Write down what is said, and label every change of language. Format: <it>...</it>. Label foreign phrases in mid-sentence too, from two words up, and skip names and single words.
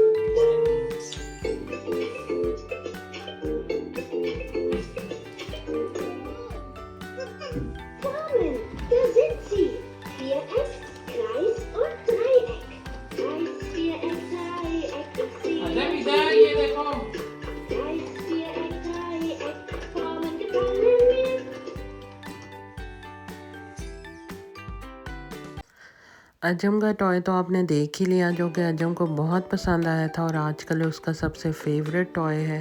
<de>Formen, da sind sie. Viereck, Kreis und Dreieck. Kreis, Viereck, Dreieck, ich sehe</de> <hi>अजय इधर ये देखो।</hi> <de>Kreis, Viereck, Dreieck, Formen gefallen mir.</de> <hi>अजम का टॉय तो आपने देख ही लिया, जो कि अजम को बहुत पसंद आया था और आजकल उसका सबसे</hi> <en>favorite toy</en> <hi>है।</hi>